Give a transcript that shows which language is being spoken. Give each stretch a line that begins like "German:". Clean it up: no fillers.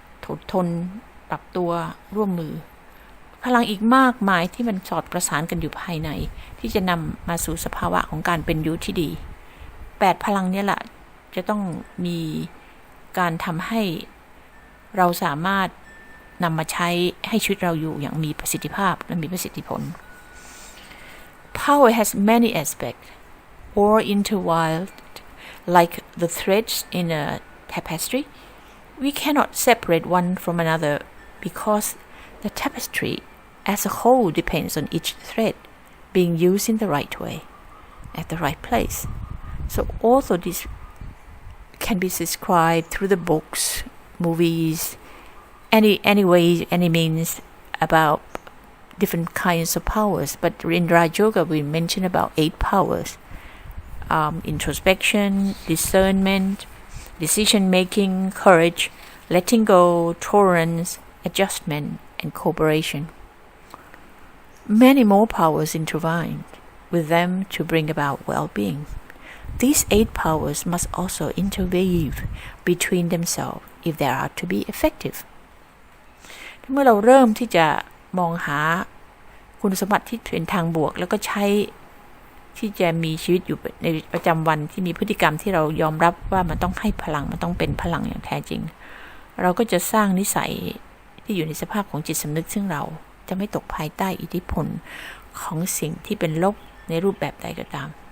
Thai: อดทนปรับตัวร่วมมือพลังอีกมากมายที่มันสอดประสานกันอยู่ภายในที่จะนำมาสู่สภาวะของการเป็นอยู่ที่ดี8พลังนี้แหละจะต้องมีการทำให้เราสามารถนำมาใช้ให้ชีวิตเราอยู่อย่างมีประสิทธิภาพและมีประสิทธิผล
English: Power has many aspects all intertwined like the threads in a tapestry. We cannot separate one from another because the tapestry as a whole depends on each thread being used in the right way at the right place. So also this can be described through the books, movies, any way, any means about different kinds of powers. But in Raj Yoga we mention about 8 powers: introspection, discernment, decision making, courage, letting go, tolerance, adjustment, and cooperation. Many more powers intertwined with them to bring about well-being. These 8 powers must also interweave between themselves if they are to be effective.
Thai: เมื่อเราเริ่มที่จะมองหาคุณสมบัติที่เป็นทางบวกแล้วก็ใช้ที่จะมีชีวิตอยู่ในประจำวันที่มีพฤติกรรมที่เรายอมรับว่ามันต้องให้พลังมันต้องเป็นพลังอย่างแท้จริงเราก็จะสร้างนิสัยที่อยู่ในสภาพของจิตสำนึกซึ่งเราจะไม่ตกภายใต้อิทธิพลของสิ่งที่เป็นลบในรูปแบบใดก็ตาม